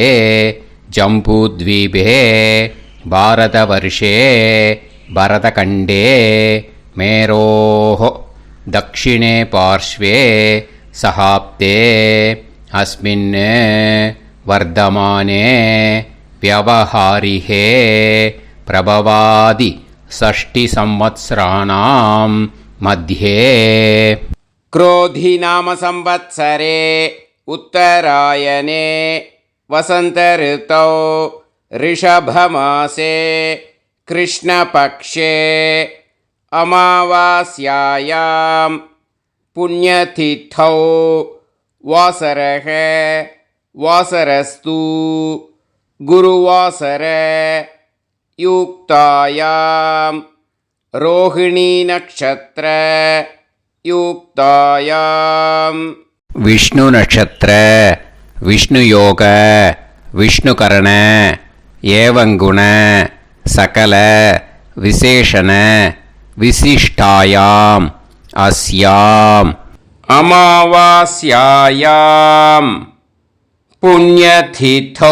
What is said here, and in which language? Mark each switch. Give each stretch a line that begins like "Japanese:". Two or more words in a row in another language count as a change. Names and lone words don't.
Sanskrit: जम्बूद्वीपे भारतवर्षे भरतखण्डे मेरोः दक्षिणे पार्श्वे शकाब्दे अस्मिन् वर्तमाने व्यावहारिके प्रभवादि षष्टि संवत्सराणां मध्ये. क्रोधी नाम संवत्सरे उत्तरायणे वसंत ऋतौ ऋषभमासे कृष्णपक्षे अमावास्यायां पुण्यतिथौ वासरः वासरस्तु गुरुवासर युक्तायां रोहिणी नक्षत्र युक्तायां विष्णु नक्षत्र विष्णु योग विष्णुकरण एवंगुण सकल विशेषण विशिष्टायां अस्यां अमावास्यायां पुण्यतिथौ.